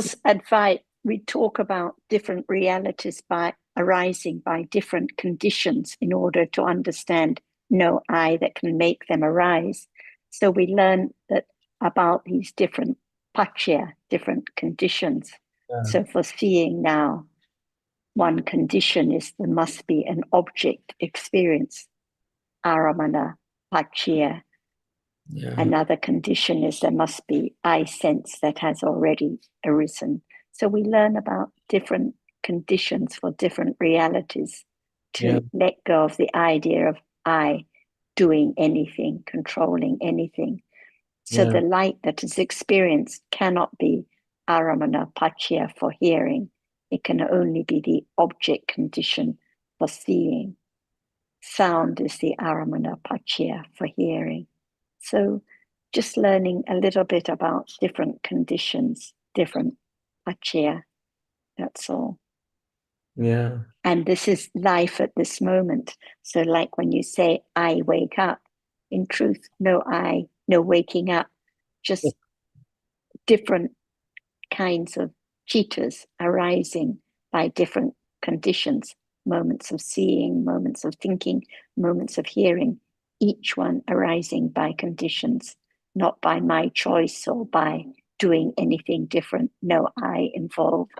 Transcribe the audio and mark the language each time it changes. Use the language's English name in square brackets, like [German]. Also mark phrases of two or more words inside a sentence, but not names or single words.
[English] Because Advait, we talk about different realities by arising by different conditions in order to understand no I that can make them arise. So we learn that about these different paccaya, different conditions. Yeah. So for seeing now, one condition is there must be an object experience, [Pali] aramana, paccaya. [English] Yeah. Another condition is there must be I sense that has already arisen. So we learn about different conditions for different realities to Yeah. let go of the idea of I doing anything, controlling anything. So Yeah. the light that is experienced cannot be [Pali] aramana paccaya [English] for hearing. It can only be the object condition for seeing. Sound is the [Pali] aramana paccaya [English] for hearing. So just learning a little bit about different conditions, different paccaya, that's all. Yeah. And this is life at this moment. So like when you say, I wake up, in truth, no I, no waking up, just different kinds of citas arising by different conditions, moments of seeing, moments of thinking, moments of hearing, each one arising by conditions, not by my choice or by doing anything different, no I involved.